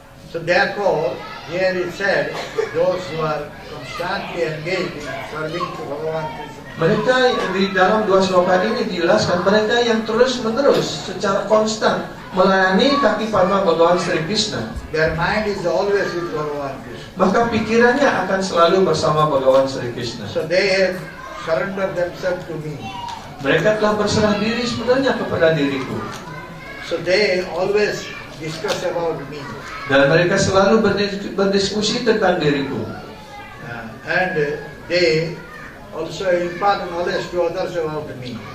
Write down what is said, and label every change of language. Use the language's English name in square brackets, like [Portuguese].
[English] So therefore, here it said, those who are constantly engaged in serving to Bhagavan Krishna, [Indonesian] Mereka di dalam dua sloka ini dijelaskan, mereka yang terus-menerus secara konstan melayani kaki Padma Bhagawan Sri Krishna, [English] their mind is always with Bhagavan Krishna. [Indonesian] maka pikirannya akan selalu bersama Bhagawan Sri Krishna. [English] So they have surrendered themselves to me. [Indonesian] Mereka telah berserah diri sebenarnya kepada diriku. [English] So they always discuss about me. [Indonesian] Dan mereka selalu berdiskusi tentang diriku. [English] And they also impart knowledge to others about me.